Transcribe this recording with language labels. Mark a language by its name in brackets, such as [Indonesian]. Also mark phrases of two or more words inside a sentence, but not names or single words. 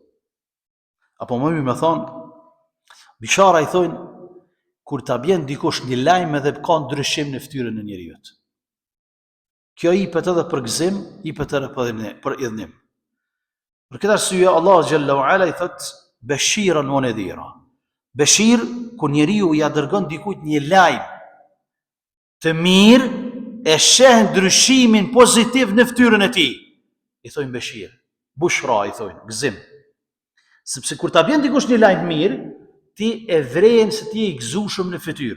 [Albanian] Apo më mirë me thonë, bishara i thonë, kur ta bjen dikush një lajm edhe ka ndryshim në ftyrën e njeriut. Kjo jepet edhe për gëzim, jepet edhe për idhnim. Për këtë arsye Allah [Arabic] جل وعلا [Albanian] i thot [Arabic] بشيرا ونذيرا. [Albanian] Bashir kur njeriu ja dërgon dikujt një lajm të mirë, e sheh ndryshimin pozitiv në ftyrën e tij. I thojnë bashir, bushra i thojnë, gëzim. Sepse kur ta bjen dikush një lajm mirë, ti e vren se ti je i gëzueshëm në fytyrë.